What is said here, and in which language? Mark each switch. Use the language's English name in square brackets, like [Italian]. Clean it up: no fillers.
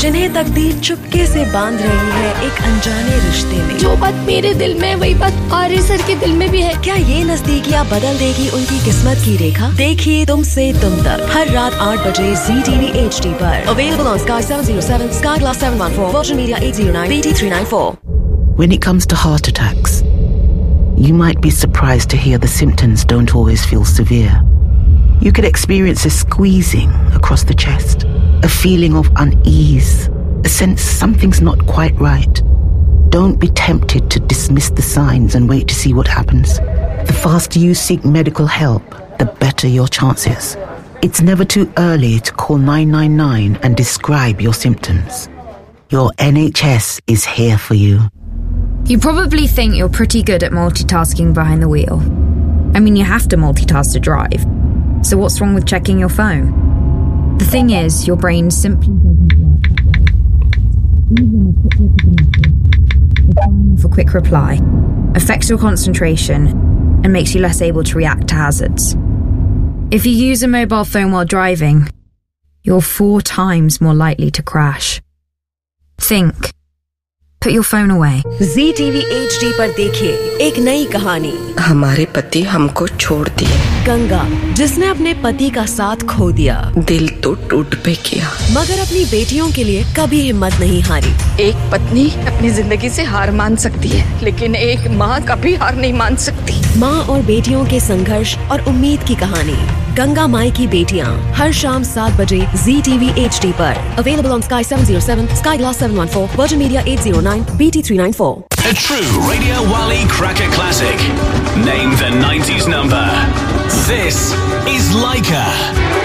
[Hindi] जिन्हें तकदीर चुपके से बांध रही है एक अनजाने रिश्ते में. जो बात मेरे दिल में वही बात आर्य सर के दिल में भी है. क्या ये नजदीकियां बदल देगी उनकी किस्मत की रेखा? देखिए तुमसे तुम तक हर रात 8 बजे जी टीवी HD पर. [English] Available on Sky 707, Sky Glass 714, Virgin Media 809, BT 394. When it comes to heart attacks, you might be surprised to hear the symptoms don't always feel severe. You could experience a squeezing across the chest, a feeling of unease, a sense something's not quite right. Don't be tempted to dismiss the signs and wait to see what happens. The faster you seek medical help, the better your chances. It's never too early to call 999 and describe your symptoms. Your NHS is here for you. You probably think you're pretty good at multitasking behind the wheel. I mean, you have to multitask to drive. So what's wrong with checking your phone? The thing is, your brain simply doesn't work that way. Even a quick reply. It's time for quick reply. Affects your concentration and makes you less able to react to hazards. If you use a mobile phone while driving, you're 4 times more likely to crash. Think. Put your phone away. [Hindi] ZTV HD पर देखिए एक नई कहानी. हमारे पति हमको छोड़ दिए. गंगा, जिसने अपने पति का साथ खो दिया. दिल तो टूट पे गया, मगर अपनी बेटियों के लिए कभी हिम्मत नहीं हारी. एक पत्नी अपनी जिंदगी से हार मान सकती है, लेकिन एक माँ कभी हार नहीं मान सकती. माँ और बेटियों के संघर्ष और उम्मीद की कहानी. गंगा माई की बेटियाँ हर शाम 7 बजे ZTV HD पर. [English] Available on Sky 707, Sky Glass 714, Virgin Media 809, BT 394. A true Radio Wally Cracker Classic. Name the 90s number. This is Leica.